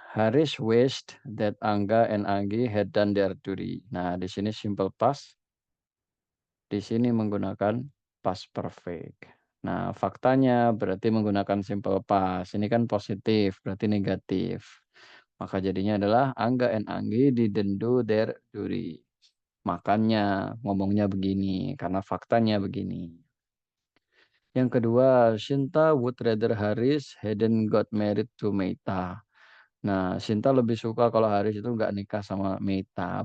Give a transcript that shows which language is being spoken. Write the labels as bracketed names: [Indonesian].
[English] Haris wished that Angga and Anggi had done their duty. [Indonesian] Nah, di sini simple past. Di sini menggunakan [English] past perfect. [Indonesian] Nah, faktanya berarti menggunakan simple past. Ini kan positif, berarti negatif. Maka jadinya adalah [English] Angga and Anggi didn't do their duty. [Indonesian] Makanya ngomongnya begini, karena faktanya begini. Yang kedua, [English] Shinta would rather Haris hadn't got married to Meita. [Indonesian] Nah, Shinta lebih suka kalau Haris itu nggak nikah sama Meita.